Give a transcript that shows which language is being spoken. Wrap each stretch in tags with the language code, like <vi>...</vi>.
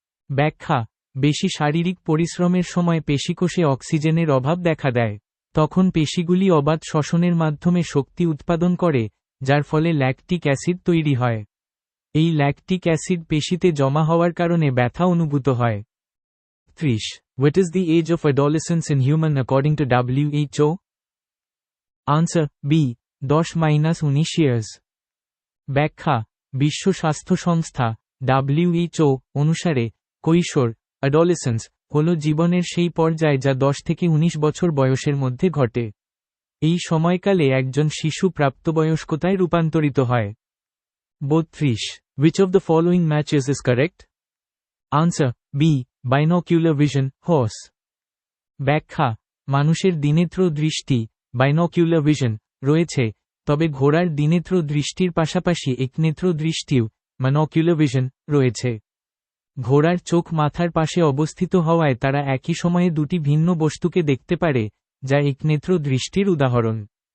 <bn>ব্যাখ্যা: বেশি শারীরিক পরিশ্রমের সময় পেশিকোষে অক্সিজেনের অভাব দেখা দেয়। তখন পেশিগুলি অবাধ শ্বসনের মাধ্যমে শক্তি উৎপাদন করে, যার ফলে ল্যাকটিক অ্যাসিড তৈরি হয়। এই ল্যাকটিক অ্যাসিড পেশিতে জমা হওয়ার কারণে ব্যথা অনুভূত হয়। 30.</bn> <en>What is the age of adolescence in human according to WHO? Answer B, 10-19 years.</en> <bn>ব্যাখ্যা: বিশ্ব স্বাস্থ্য সংস্থা WHO অনুসারে কৈশোর অ্যাডোলেসেন্স হল জীবনের সেই পর্যায় যা 10 থেকে 19 বছর বয়সের মধ্যে ঘটে। এই সময়কালে একজন শিশু প্রাপ্তবয়স্কতায় রূপান্তরিত হয়। 32.</bn> <en>Which of the following matches is correct? Answer B, binocular vision, horse.</en> <bn>ব্যাখ্যা, মানুষের দ্বিনেত্র দৃষ্টি বাইনোকিউলার ভিশন রয়েছে, তবে ঘোড়ার দ্বিনেত্র দৃষ্টির পাশাপাশি একনেত্র দৃষ্টিও মনোকিউলার ভিশন রয়েছে। ঘোড়ার চোখ মাথার পাশে অবস্থিত হওয়ায় তারা একই সময়ে দুটি ভিন্ন বস্তুকে দেখতে পারে, যা একনেত্র দৃষ্টির উদাহরণ।</bn>